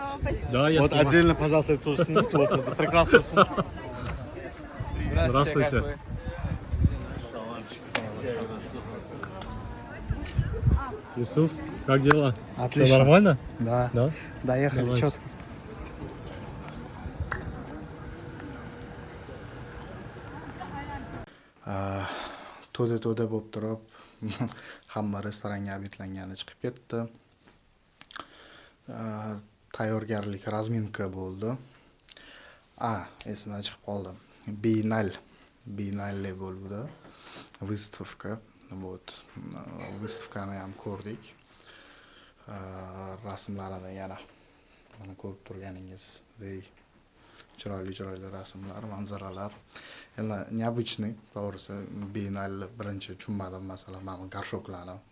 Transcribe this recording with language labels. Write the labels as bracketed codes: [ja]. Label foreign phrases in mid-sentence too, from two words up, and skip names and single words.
[ru] Да, я Вот снимаю. отдельно, пожалуйста, это тоже снимите. Вот это прекрасно. Здравствуйте. Юсуф, как дела? Отлично. Все нормально? Да, Да? доехали Давайте. четко. [uz] To'da bo'lib turib, hamma restoranga obetlangani chiqib ketdi. Tayyorgarlik, razminka bo'ldi. Esimdan chiqib qoldi. Biennale bo'ldi. [ru] Выставка. Вот. [uz] Выставкani ham ko'rdik. Rasmlarini yana mana ko'rib turganingizdek chiroyli rasmlar, manzaralar. Endi необычный, to'g'risi, biennale birinchi tushunmadim, masalan, mana garshoklarni.